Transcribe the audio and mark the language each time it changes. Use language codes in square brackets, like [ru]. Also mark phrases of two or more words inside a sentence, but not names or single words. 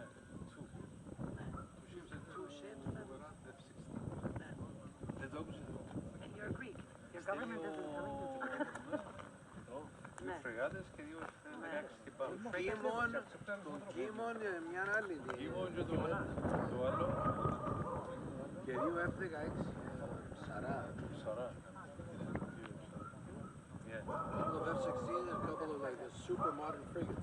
[en] Two ships and you're Greek. Your government isn't coming to [el] Δύο φρεγάτες και δύο F-16 και πάνω. Τον Κίμον, μια άλλη. Κίμον και το άλλο. Και δύο F-16. Σαρά. [en] Yeah. The F-16 and a couple of like the super modern frigates.